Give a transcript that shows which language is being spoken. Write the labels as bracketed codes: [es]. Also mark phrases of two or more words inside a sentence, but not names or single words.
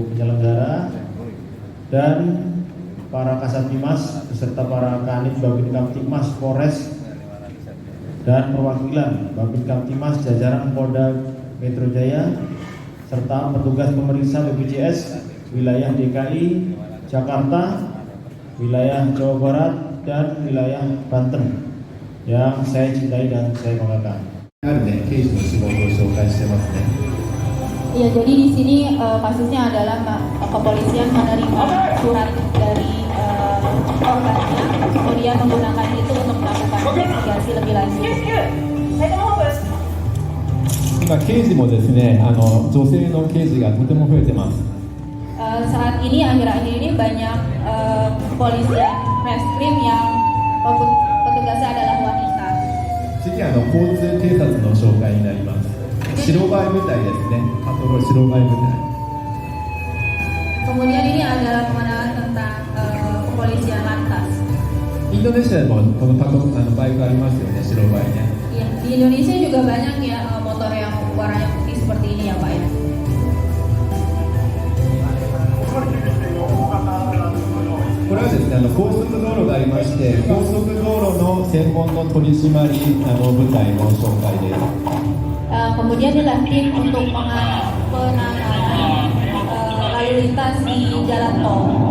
[id] penyelenggara, dan para Kasatkimas beserta para Kanit Babin Kamtipmas Polres dan perwakilan Babin Kamtipmas jajaran Polda Metro Jaya serta petugas pemeriksa BPJS wilayah DKI Jakarta, wilayah Jawa Barat dan wilayah Banten yang saya cintai dan saya banggakan. Ya, jadi di sini kasusnya adalah kepolisian menerima surat dari korbannya, kemudian menggunakan itu untuk melakukan investigasi lebih lanjut. [ja] 今刑事もですね、女性の刑事がとても増えてます。 [id] Saat ini akhir-akhir ini banyak kepolisian reskrim yang petugasnya adalah wanita. [ja] 次は交通警察の紹介になります。白バイ部隊ですね。パトロール白バイ部隊。 [id] Kemudian ini adalah pengenalan tentang kepolisian lantas. [ja] インドネシアでもこのバイクありますよね、白バイね。 [id] Ya, di Indonesia juga banyak ya motor yang warnanya putih seperti ini ya Pak ya. [ja] これはですね、高速道路がありまして、高速道路の専門の取り締まり部隊の紹介です。 [id] Kemudian adalah tim untuk penanganan lalu lintas di jalan tol.